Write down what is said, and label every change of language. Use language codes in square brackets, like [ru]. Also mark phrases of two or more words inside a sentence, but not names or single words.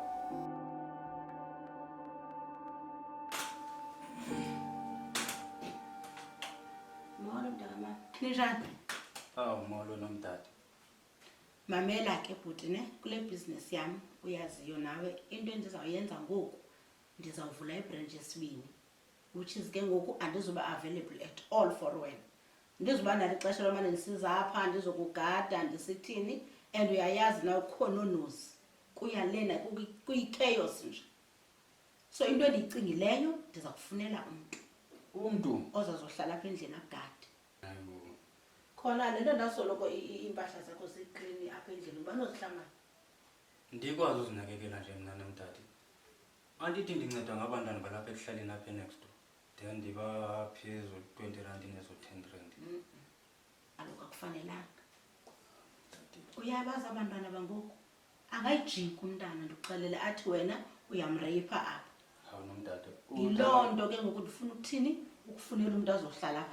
[xh] Molo mntaka, ninjani? Awu molo nomdade. Mamela ke bhuti ne kule business yami uyaziyo nawe into endizawuyenza ngoku ndizawuvula ibranch yesibini [en] which is [xh] ke ngoku andizoba [en] available at all for [xh] wena. Ndizoba nalo ixesha lomane ndisiza apha ndizokugada ndisithini and uyayazi na ukhona onozi kuyalena kuyi-chaos nje. So into endiyicingileyo ndiza kufunela Umuntu ozazohlala apha endlini akugade. hayibo. Khona le nto ndasoloko impahla zakho ziklini apha endlini ubani ozihlangana. Ndikwazi uzinakekela nje mna nomdade. Andithi ndinceda ngabantwana balapha ekuhlaleni apha next door. Then ndiba phezulu 20 rand nezo 10 rand. Aloku akufanelanga. Uyabazi abantwana bangoku angayijika umntana ndikuxelele athi wena uyamreyipha apha. Hawu nomdade. Yiloo nto ke ngoku ndifuna ukuthini ukufunela umuntu azohlala apha